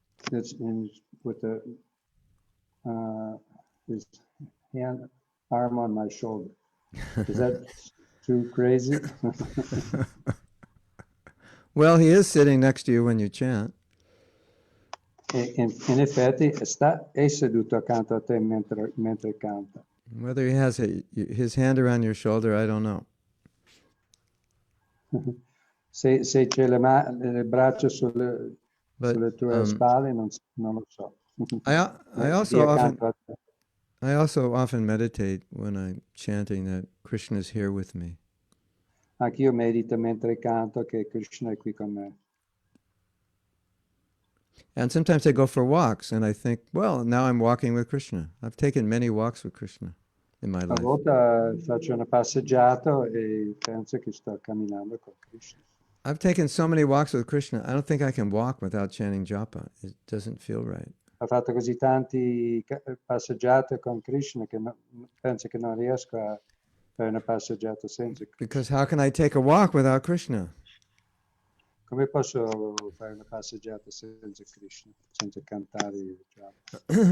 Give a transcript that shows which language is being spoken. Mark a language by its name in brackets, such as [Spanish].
[English] That's with his arm on my shoulder. Is that too crazy? Well, he is sitting next to you when you chant. [Italian] In effetti è seduto accanto a te mentre canta. [English] Whether he has his hand around your shoulder, I don't know. [Italian] Se c'è le braccia sulle tue spalle, non lo so. [English] I also often I also often meditate when I'm chanting that Krishna is here with me. [Italian] Anch'io medito mentre canto che Krishna è qui con me. [English] And sometimes I go for walks and I think, well, now I'm walking with Krishna. I've taken many walks with Krishna in my [Italian] A [English] life. [Italian] volte faccio una passeggiata e penso che sto camminando con Krishna. [English] I've taken so many walks with Krishna, I don't think I can walk without chanting japa. It doesn't feel right. [Italian] Ho fatto così tanti passeggiate con Krishna che penso che non riesco a fare una passeggiata senza Krishna. [English] Because how can I take a walk without Krishna? [Italian] Come posso fare una passeggiata senza Krishna, senza cantare il japa?